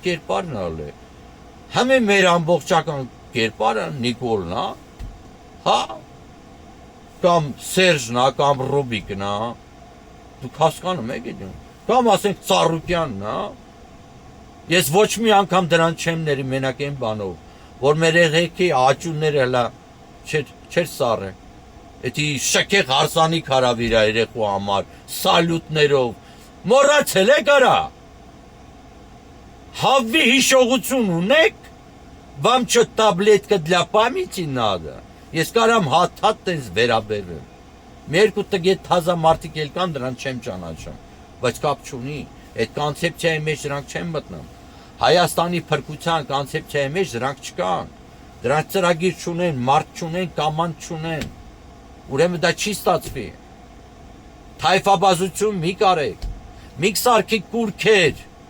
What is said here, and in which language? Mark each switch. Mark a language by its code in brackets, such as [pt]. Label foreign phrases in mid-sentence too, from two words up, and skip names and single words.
[hy] կերպարն է, հիմի մեր ամբողջական կերպարը Նիկոլն է, հա, կամ Սերժն է, կամ Ռոբիկն է, դուք հասկանում եք իդում, կամ ասենք Ծառուկյանն է, ես ոչ մի անգամ դրան չեմ ների մենակ են բանով, որ մեր երեխեքի աճունները հլա չեր սառը, էդի շքեղ հարսանիք հարավ իրա երեխու համար, սալյուտներով, մոռացել եք արա, հավվի հիշողություն ունեք, [ru] вам что таблетка для памяти надо, [hy] ես կարամ հատ տենց վերաբերվեմ, մի երկու տգետ թազա մարդիկ էլ կան դրանց չեմ ճանաչում, բայց կապ չունի, այդ կոնցեպցիայի մեջ դրանք չեն մտնում, Հայաստանի փրկության կոնցեպցիայի մեջ դրանք չկան, Դրանք ծրագիր չունեն, մարդ չունեն, կամանդ չունեն։ Ուրեմն դա չի ստացվի։ Թայֆաբազություն մի կարեք։ Մի սարքի կուրքեր։